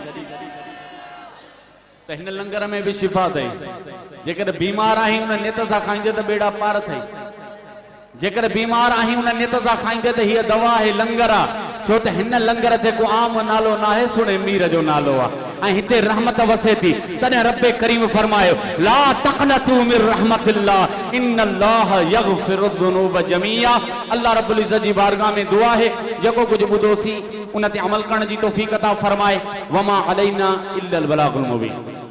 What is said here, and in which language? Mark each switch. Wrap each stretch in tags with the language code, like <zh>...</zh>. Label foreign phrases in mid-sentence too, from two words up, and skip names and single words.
<sd>त हिन लंगर में भी शिफा अथई जेकर बीमार आहीं उन नियत सां खाईंदे त बेड़ा पार अथई जेकर बीमार आहीं उन नियत सां खाईंदे त हीअ दवा आहे लंगर आहे छो त हिन लंगर ते को आम नालो न आहे सुणे मीर जो नालो आहे ऐं हिते रहमत वसे थी तॾहिं रब करीम फरमायो</sd> <ar>لا تقنطوا من رحمة الله إن الله يغفر ذنوب جميعا الله رب العزة</ar> <sd>जी बारगाह में दुआ आहे जेको कुछ ॿुधोसीं उन ते अमल करण जी तौफ़ीक़ अता फरमाए</sd> <ar>وما علينا إلا البلاغ المبين.</ar>